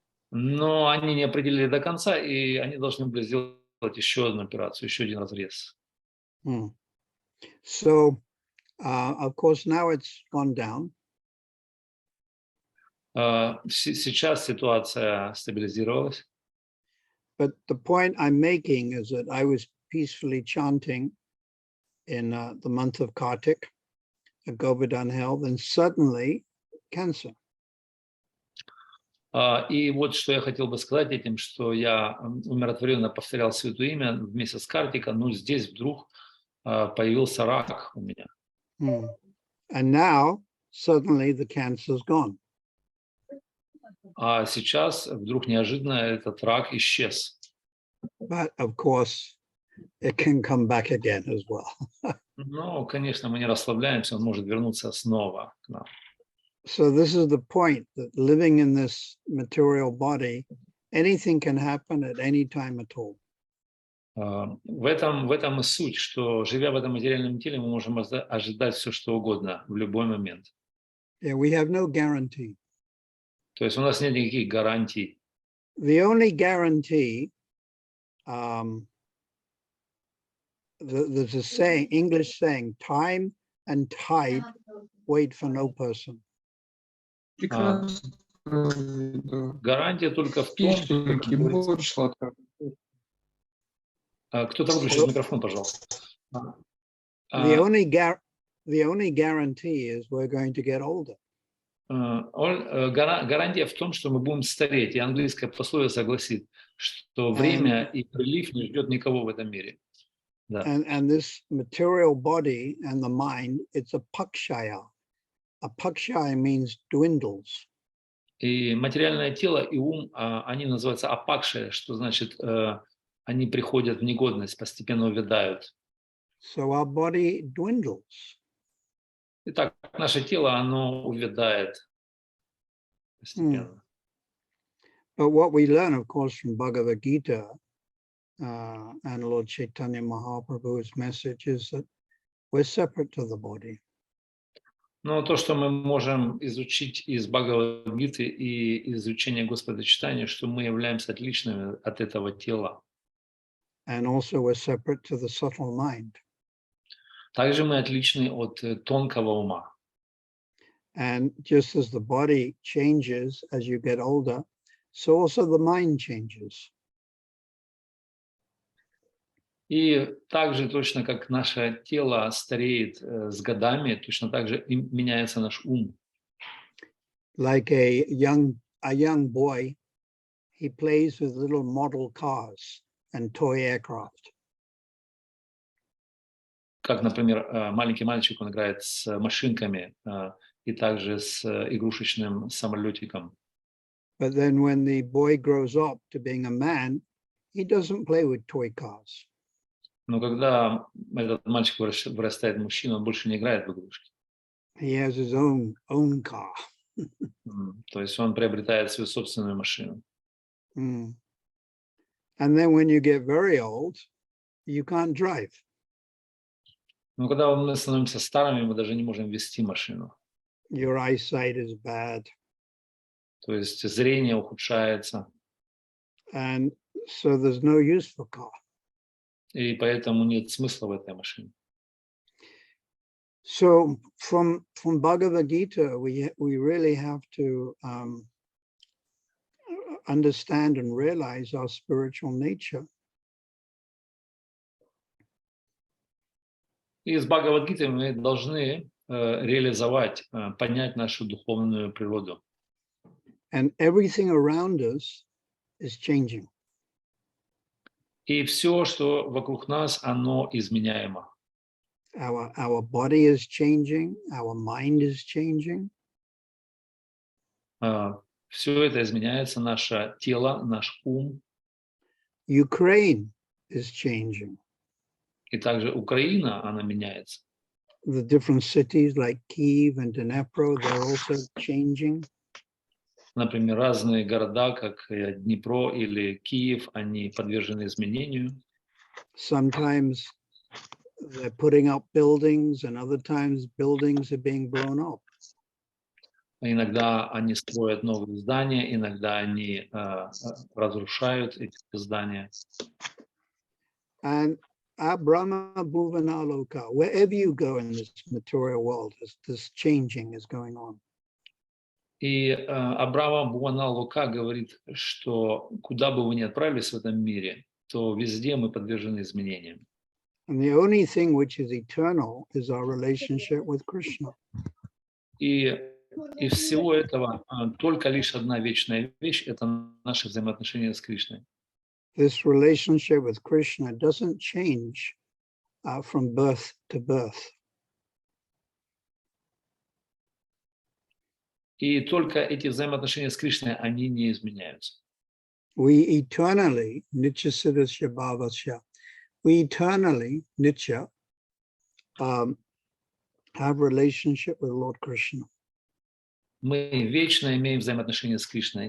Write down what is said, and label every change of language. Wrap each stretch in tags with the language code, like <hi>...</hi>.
<ru>Но они не определили до конца, и они должны были сделать еще одну операцию, еще один разрез.</ru> <en>So, of course, now it's gone down.</en> <ru>Сейчас ситуация стабилизировалась.</ru> <en>But the point I'm making is that I was peacefully chanting in the month of Kartik at Govardhan Hill, then suddenly cancer.</en> <ru>И вот что я хотел бы сказать этим, что я умиротворенно повторял Святое Имя в месяц Картика, но здесь вдруг появился рак у меня.</ru> <en>And now suddenly the cancer's gone.</en> <ru>А сейчас вдруг неожиданно этот рак исчез.</ru> <en>But of course, it can come back again as well.</en> <ru>Но, конечно, мы не расслабляемся, он может вернуться снова к нам.</ru> <en>So this is the point, that living in this material body, anything can happen at any time at all.</en> <ru>В этом и суть, что, живя в этом материальном теле, мы можем ожидать все, что угодно в любой момент.</ru> <en>Yeah, we have no guarantee.</en> <ru>То есть у нас нет никаких гарантий.</ru> <en>The only guarantee, there's a saying, English saying, time and tide wait for no person.</en> <ru>Прекрасно. Да. Гарантия только в том, что, как Пишите, говорится, вот сладко. кто-то выключит микрофон, пожалуйста.</ru> <en>The only guarantee is we're going to get older.</en> <ru>Гарантия в том, что мы будем стареть. И английское пословие гласит, что время и прилив не ждет никого в этом мире. Да.</ru> <en>And this material body and the mind, it's a pakshaya. A pakshaya means dwindles.</en> <ru>И материальное тело и ум, они называются апакшия, что значит, они приходят в негодность, постепенно увядают.</ru> <en>So our body dwindles.</en> <ru>Итак, наше тело, оно увядает постепенно.</ru> <en>But what we learn, of course, from Bhagavad Gita and Lord Chaitanya Mahaprabhu's message is that we're separate to the body.</en> <ru>Но то, что мы можем изучить из Бхагавад-гиты и изучения Господа Читания, что мы являемся отличными от этого тела.</ru> <en>And also we're separate to the subtle mind.</en> <ru>Также мы отличны от тонкого ума.</ru> <en>And just as the body changes as you get older, so also the mind changes.</en> <ru>И также точно как наше тело стареет с годами, точно так же и меняется наш ум.</ru> <en>Like a young boy, he plays with little model cars and toy aircraft.</en> <ru>Как, например, маленький мальчик, он играет с машинками и также с игрушечным самолетиком.</ru> <en>But then when the boy grows up to being a man, he doesn't play with toy cars.</en> <ru>Но когда этот мальчик вырастает в мужчину, он больше не играет в игрушки.</ru> <en>He has his own car.</en> <ru>То есть он приобретает свою собственную машину.</ru> <en>And then when you get very old, you can't drive.</en> <ru>Но когда мы становимся старыми, мы даже не можем вести машину.</ru> <en>Your eyesight is bad.</en> <ru>То есть зрение ухудшается.</ru> <en>And so there's no use for car.</en> <ru>И поэтому нет смысла в этой машине.</ru> <en>So from Bhagavad Gita, we really have to understand and realize our spiritual nature.</en> <ru>И из Бхагавад-гиты мы должны реализовать, понять нашу духовную природу.</ru> <en>And everything around us is changing.</en> <ru>И все, что вокруг нас, оно изменяемо.</ru> <en>Our body is changing, our mind is changing.</en> <ru>Все это изменяется, наше тело, наш ум.</ru> <en>Ukraine is changing.</en> <ru>И также Украина, она меняется.</ru> <en>The different cities like Kyiv and Dnipro, they're also changing.</en> <ru>Например, разные города, как Днепро или Киев, они подвержены изменению.</ru> <en>Sometimes they're putting up buildings, and other times buildings are being blown up.</en> <ru>Иногда они строят новые здания, иногда они разрушают эти здания.</ru> <en>And at Brahma Bhuvana Loka, wherever you go in this material world, this changing is going on.</en> <ru>И Абрама Буана Лука говорит, что куда бы вы ни отправились в этом мире, то везде мы подвержены изменениям.</ru> <en>And the only thing which is eternal is our relationship with Krishna.</en> <ru>И из всего этого только лишь одна вечная вещь – это наши взаимоотношения с Кришной.</ru> <en>This relationship with Krishna doesn't change from birth to birth.</en> <ru>И только эти взаимоотношения с Кришной, они не изменяются.</ru> <en>We eternally,</en> <sa>nitya siddhasya bhavasya,</sa> <en>we eternally, nitya, have relationship with Lord Krishna.</en> <ru>Мы вечно имеем взаимоотношения с Кришной.</ru>